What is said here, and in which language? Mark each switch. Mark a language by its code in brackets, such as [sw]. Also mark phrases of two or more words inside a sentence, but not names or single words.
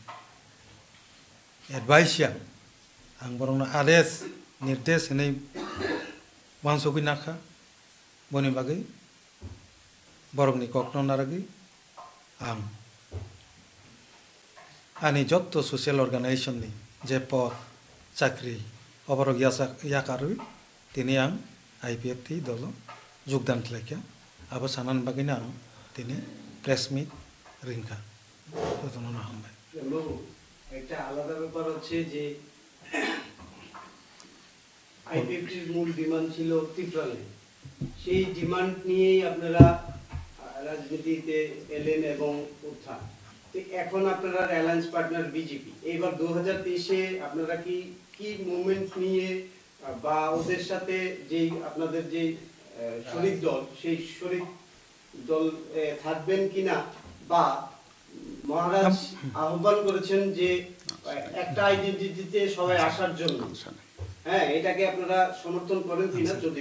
[trp] advice ya ang borong no [bn] আদেশ নির্দেশ [trp] ni wansogui nakha boni bagai borong ni kok no naragi ang ani jotto [en] social organization [trp] ni je pod chakri oborok yakarui tini ang IPFT dolo jogdan khlaika abo sanan bagai na tini [en] press meet [trp] ringka ততনা হামবাই [bn] একটা আলাদা ব্যাপার হচ্ছে যে আইপিএফটির মূল ডিমান্ড ছিল ত্রিপ্রাল্যান্ড সেই ডিমান্ড নিয়েই আপনারা রাজনীতিতে এলেন এবং উত্থান তো এখন আপনারা অ্যালায়েন্স পার্টনার বিজেপি এবার 2023-এ আপনারা কি মুভমেন্ট নিয়ে বা ওদের সাথে যেই আপনাদের যে শরিক দল সেই শরিক দল থাকবেন কিনা বা মহারাজ আহ্বান করেছেন যে একটা আইডেন্টিটিতে সবাই আসার জন্য হ্যাঁ এটাকে আপনারা সমর্থন করেন কিনা যদি